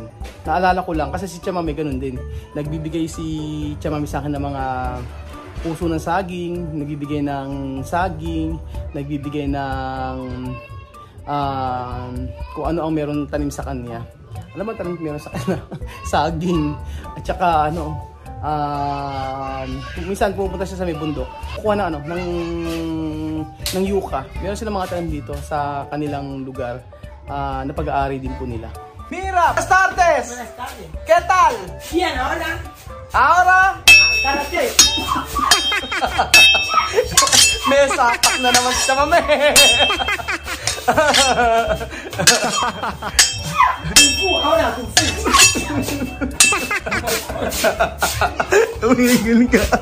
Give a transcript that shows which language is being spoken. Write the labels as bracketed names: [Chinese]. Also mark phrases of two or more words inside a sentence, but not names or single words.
[Filipino] Naalala ko lang kasi si Chamame ganun din. Nagbibigay si Chamame sa akin ng mga puso ng saging, nagbibigay ng saging, nagbibigay ng kung ano ang meron tanim sa kanya. Alam mo tanim meron sa kanya? Saging. At saka minsan pupunta siya sa may bundok, kukuha na ng yuka. Meron silang mga tanim dito sa kanilang lugar na pag-aari din po nila. [Spanish] Mira, buenas tardes. Buenas tardes. ¿Qué tal? Bien, ahora. Ahora? Karate. [Filipino] May sapak na naman siya, mami. [Spanish] Ahora, kung fu. [Filipino] Tumigil ka.